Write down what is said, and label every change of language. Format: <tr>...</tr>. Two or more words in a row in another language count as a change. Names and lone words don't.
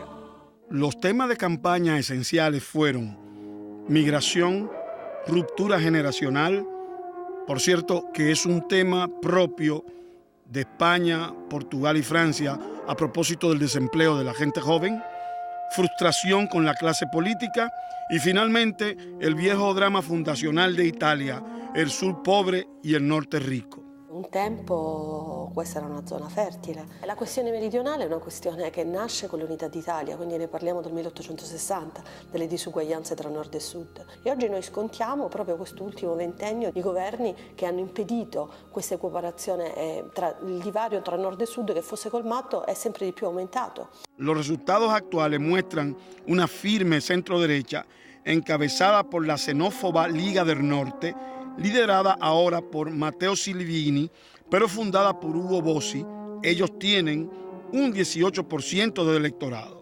<es>Los temas de campaña esenciales fueron migración, ruptura generacional, por cierto que es un tema propio de España, Portugal y Francia a propósito del desempleo de la gente joven, frustración con la clase política y finalmente el viejo drama fundacional de Italia, el sur pobre y el norte rico.</es> <it>Un tempo questa era una zona fertile. La questione meridionale è una questione che nasce con l'unità d'Italia, quindi ne parliamo del 1860, delle disuguaglianze tra nord e sud. E oggi noi scontiamo proprio quest'ultimo ventennio di governi che hanno impedito questa equiparazione, il divario tra nord e sud che fosse colmato è sempre di più aumentato.</it> <es>Los resultados actuales muestran una firme centro-derecha encabezada por la xenófoba Liga del Norte, liderada ahora por Matteo Salvini, pero fundada por Ugo Bossi. Ellos tienen un 18% del electorado.</es>